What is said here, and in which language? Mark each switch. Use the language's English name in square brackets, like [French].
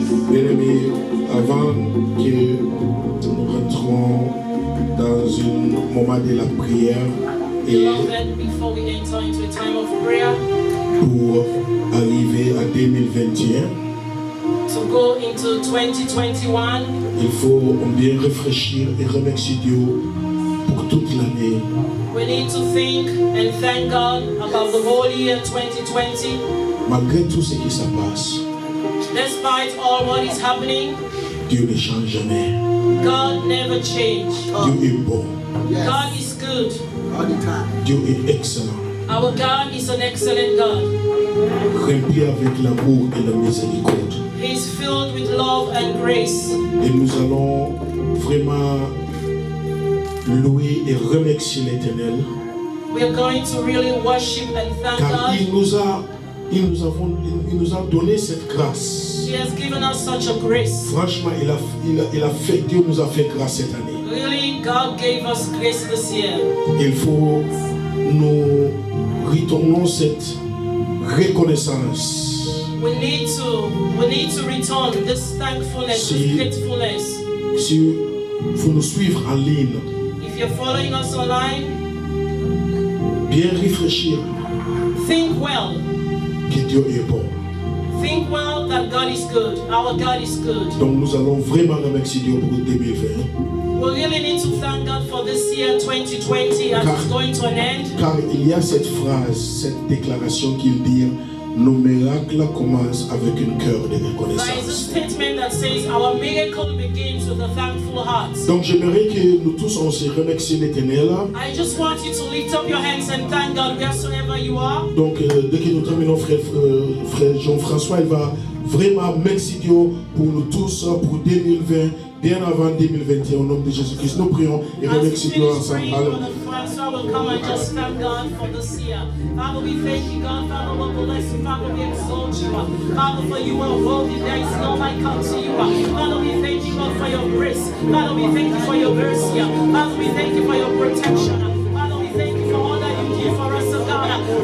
[French] Bien-aimés, avant que nous rentrons dans un moment de la prière et pour arriver à 2021, [English] to go into 2021, [French] il faut bien réfléchir et remercier Dieu pour toute l'année. [English] we need to think and thank God about the whole year 2020. [French] Malgré tout ce qui se passe, [English] Despite all what is happening, [French] Dieu ne change jamais. [English] God never changed. [French] Dieu est bon. [English] God is good. [French] Dieu est excellent. [English] Our God is an excellent God. [French] Rempli avec l'amour et la miséricorde. [English] He is filled with love and grace. [French] Et nous allons vraiment louer et remercier l'Éternel. [English] We are going to really worship and thank [French] Car [English] God. [French] il nous a donné cette grâce. [English] He has given us such a grace. [French] Franchement, Dieu nous a fait grâce cette année. [English] Really, God gave us grace this year. [French] Il faut nous retourner cette reconnaissance. [English] We need to return this thankfulness, this gratefulness. [French] Si vous nous suivre en ligne, [English] If you're following us online, [French] bien réfléchir [English] think well. [French] que Dieu est bon. [English] Think well that God is good. Our God is good. [French] Donc nous allons vraiment remercier Dieu pour 2020. [English] We really need to thank God for this year 2020 as it's going to an end. [French] Car il y a cette phrase, cette déclaration qu'il dit, nos miracles commencent avec un cœur de [English] There is a [French] reconnaissance. [English] statement that says our miracle begins with a thankful heart. [French] Donc j'aimerais que nous tous on se remercie l'Éternel. [English] I just want you to lift up your hands and thank God wheresoever you are. [French] Donc dès que nous terminons, frère Jean-François, il va vraiment merci Dieu pour nous tous pour 2020, bien avant 2021, au nom de Jésus-Christ. Nous prions et [English] As we [French] remercions Dieu [English] finish [French] ensemble. [English] praying, [French] Alors, [English] Brother Francois will come and just thank God for this year. Father, we thank you, God. Father, we bless you. Father, we exalt you. Father, for you are worthy. There is no like unto you. Father, we thank you, God, for your grace. Father, we thank you for your mercy. Father, we thank you for your protection. Father, we thank you for all that you did for us, oh God.